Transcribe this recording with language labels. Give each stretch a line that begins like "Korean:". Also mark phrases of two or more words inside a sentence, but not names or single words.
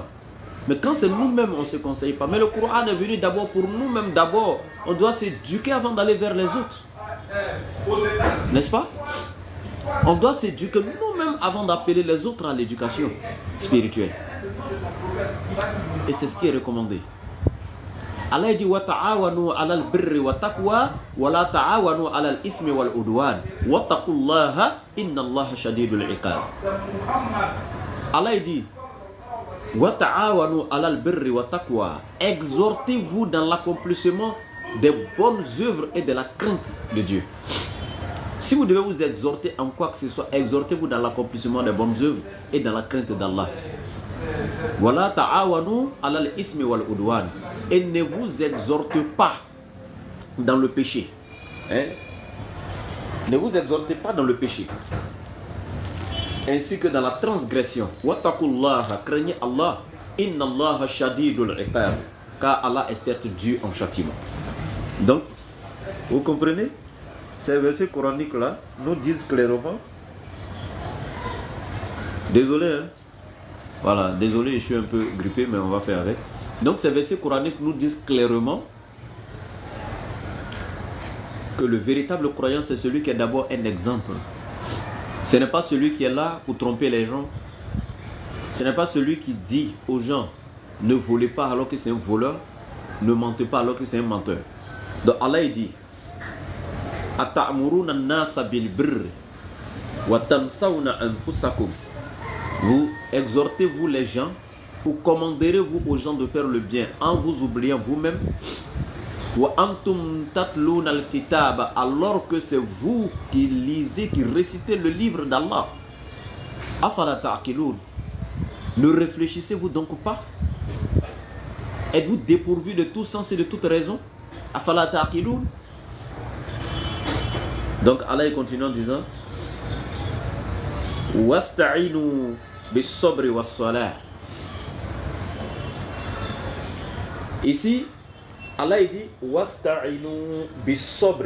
French: Mais quand c'est nous-mêmes, on ne se conseille pas. Mais le Coran est venu d'abord pour nous-mêmes. D'abord, on doit s'éduquer avant d'aller vers les autres. N'est-ce pas? On doit s'éduquer nous-mêmes avant d'appeler les autres à l'éducation spirituelle. Et c'est ce qui est recommandé.
Arabic: Allah dit وتعاونوا على البر والتقوى ولا تعاونوا على الإثم والعدوان واتقوا الله إن الله شديد العقاب. Allah dit وتعاونوا على البر والتقوى.
French: Exhortez-vous dans l'accomplissement des bonnes œuvres et de la crainte de Dieu. Si vous devez vous exhorter en quoi que ce soit, exhortez-vous dans l'accomplissement des bonnes œuvres et dans la crainte d'Allah.
Arabic: ولا تعاونوا على الإثم والعدوان.
French: Et ne vous exhortez pas dans le péché. Hein? Ne vous exhortez pas dans le péché. Ainsi que dans la transgression. Wattaqullaha, craignez Allah.
Arabic: إن الله شديد العقاب.
French: Car Allah est certes dur en châtiment. Donc, vous comprenez? Ces versets coraniques là nous disent clairement. Désolé, hein? Voilà, désolé, je suis un peu grippé, mais on va faire avec. Donc ces versets coraniques nous disent clairement que le véritable croyant, c'est celui qui est d'abord un exemple. Ce n'est pas celui qui est là pour tromper les gens. Ce n'est pas celui qui dit aux gens, ne volez pas alors que c'est un voleur, ne mentez pas alors que c'est un menteur. Donc Allah il dit,
Arabic: أتأمرون الناس بالبر وتنسون أنفسكم.
French: Vous exhortez-vous les gens ou commanderez-vous aux gens de faire le bien en vous oubliant vous-même?
Arabic: وأنتم تتلون الكتاب,
French: alors que c'est vous qui lisez, qui récitez le livre d'Allah.
Arabic: أفلا تعقلون.
French: Ne réfléchissez-vous donc pas? Êtes-vous dépourvu de tout sens et de toute raison?
Arabic: أفلا تعقلون.
French: Donc Allah continue en disant
Arabic: واستعينوا بالصبر والصلاة.
French: Ici, Allah dit
Arabic: واستعينوا بالصبر.